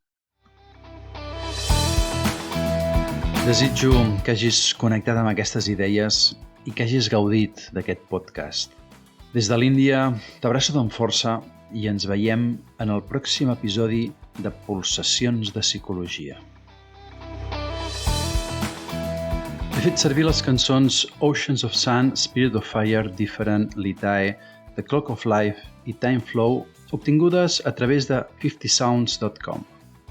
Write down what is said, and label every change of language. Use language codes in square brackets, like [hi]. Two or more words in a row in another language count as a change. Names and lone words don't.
[ca] Desitjo que hagis connectat amb aquestes idees i que hagis gaudit d'aquest podcast. Des de l'Índia, t'abraço amb força i ens veiem en el pròxim episodi de Pulsacions de Psicologia. He fet servir les cançons Oceans of Sun, Spirit of Fire, Different, Litae, The Clock of Life i Time Flow obtingudes a través de 50sounds.com.